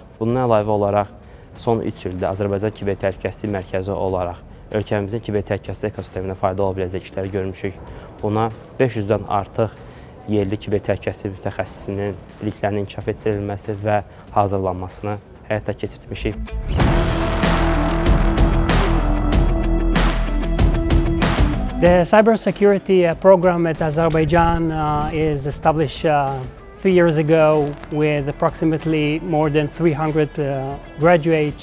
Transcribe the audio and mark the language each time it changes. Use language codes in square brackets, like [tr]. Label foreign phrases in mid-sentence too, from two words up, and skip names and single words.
[az] Bundan əlavə olaraq son 3 ildə Azərbaycan Kiber Təhlükəsizlik Mərkəzi olaraq ölkəmizin kiber təhlükəsizlik ekosisteminə faydalı ola biləcək işləri görmüşük. Buna 500-dən artıq yerli kiber təhlükəsizlik mütəxəssisinin biliklərinin inkişaf etdirilməsi və hazırlanmasını həyata keçirtmişik. [en] The cybersecurity program at Azerbaijan is established 3 years ago with approximately more than 300 graduates.